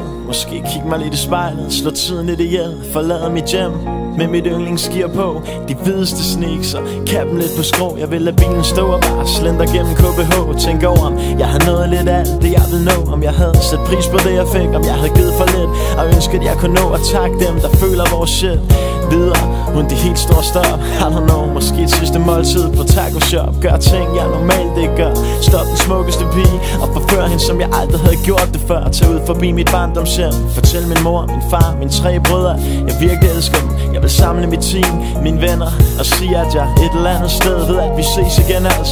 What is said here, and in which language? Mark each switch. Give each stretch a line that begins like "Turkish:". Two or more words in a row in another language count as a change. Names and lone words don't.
Danish: Måske kigge mig lidt i spejlet, slå tiden lidt ihjel, forlade mit hjem med mit yndlingsgear på, de hvideste sneaks og kappen lidt på skrå. Jeg vil lade bilen stå og bare slender gennem KBH. Tænk over, om jeg har nået lidt af alt det jeg vil nå, om jeg havde sat pris på det jeg fik, om jeg havde givet for lidt, og ønsket jeg kunne nå at takke dem, der føler vores shit videre uden de helt store stop.
English: I don't know,
Danish: måske et sidste måltid på taco shop. Gør ting jeg normalt ikke gør, stop den smukkeste pige og forfør hende som jeg aldrig havde gjort det før. Tag ud forbi mit barndomshjem, fortæl min mor, min far, mine 3 brødre, jeg virkelig elsker dem. Jeg vil samle mit team, mine venner, og sige at jeg et eller andet sted ved at vi ses igen altså.